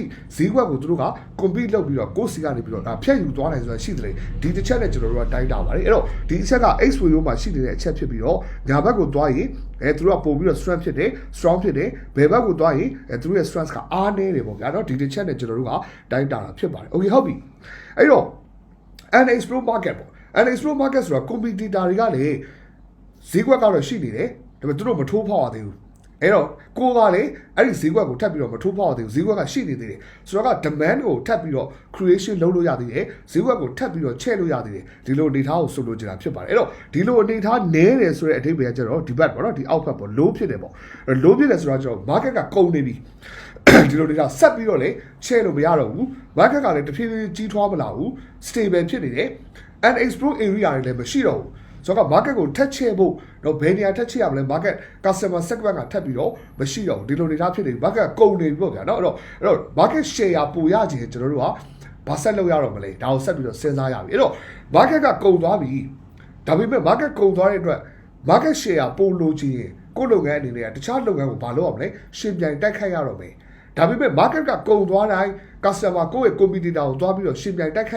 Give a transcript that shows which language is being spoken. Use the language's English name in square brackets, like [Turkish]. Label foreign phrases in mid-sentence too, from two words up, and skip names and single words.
[Burmese] ဈေးကွက်ကိုသူတို့က compete လုပ်ပြီးတော့ကိုယ့်စီကနေပြီးတော့ဖြတ်ယူသွားနိုင်ဆိုတာရှိတယ်ဒီတစ်ချက်နဲ့ကျွန်တော်တို့ကတိုင်းတာပါတယ်အဲ့တော့ဒီအချက်က exposure မှာရှိနေတဲ့အချက်ဖြစ်ပြီးတော့ညာဘက်ကိုသွားရင်သူတို့ကပို့ပြီးတော့ strength ဖြစ်တယ် strong ဖြစ်တယ်ဘယ်ဘက်ကိုသွားရင်သူတို့ရဲ့ strength ကအားနည်းတယ်ပေါ့ဗျာနော်ဒီတစ်ချက်နဲ့ကျွန်တော်တို့ကတိုင်းတာတာဖြစ်ပါတယ် okay ဟုတ်ပြီအဲ့တော့ [English] and explore market [Burmese] ပေါ့ [English] and explore market [Burmese] ဆိုတာ competitor တွေကလည်းဈေးကွက်ကတော့ရှိနေ တယ်ဒါပေမဲ့သူတို့မထိုးဖောက်ရသေးဘူးအဲ့တော့ကိုကလေအဲ့ဒီဈေးကွက်ကိုထပ်ပြီးတော့မထိုးဖောက်ရသေးဘူးဈေးကွက်ကရှိနေသေးတယ်ဆိုတော့က demand ကိုထပ်ပြီးတော့ creation လုပ်လို့ရသေးတယ်ဈေးကွက်ကိုထပ်ပြီးတော့ချဲ့လို့ရသေးတယ်ဒီလိုအနေထားကိုဆိုလိုချင်တာဖြစ်ပါတယ်အဲ့တော့ဒီလိုအနေထားနည်းတယ်ဆိုတဲ့အဓိပ္ပာယ်ကကျတော့ဒီဘက်ပေါ့နော်ဒီအောက်ဘက်ပေါ့ low ဖြစ်တယ်ပေါ့ low ဖြစ်တယ်ဆိုတော့ကျတော့ market ကကုန်နေပြီဒီလိုနေတာဆက်ပြီးတော့လေချဲ့လို့မရတော့ဘူး market ကလည်းတဖြည်းဖြည်းကြီးထွားမလာဘူး stable ဖြစ်နေတယ် [English] and explore area [Burmese] တွေလည်းမရှိတော့ဘူးဆိုတော့ market ကိုထက်ချဲ့ဖို့တော့ဘယ်နေရာထက်ချဲ့ရမလဲ [English] market customer segment [Burmese] ကထပ်ပြီးတော့မရှိတော့ဘူးဒီလိုနေတာဖြစ်နေပြီ market ကုန်နေပြီပေါ့ဗျာเนาะအဲ့တော့ [English] market share [Burmese] ပိုရခြင်းကျွန်တော်တို့ကဘာဆက်လုပ်ရတော့မလဲဒါကိုဆက်ပြီးတော့စဉ်းစားရပြီအဲ့တော့ market ကကုန်သွားပြီဒါပေမဲ့ market ကုန်သွားတဲ့အတွက် [English] market share [Burmese] ပိုလိုချင်ကိုယ့်လုပ်ငန်းအနေနဲ့တခြားလုပ်ငန်းကိုဘာလုပ်ရမလဲရှင်ပြိုင်တိုက်ခိုက်ရတော့မယ်ဒါပေမဲ့ market ကကုန်သွားတိုင်း customer ကိုယ့်ရဲ့ competitor ကိုသွားပြီးတော့ရှင်ပြိုင်တိုက်ခိုက်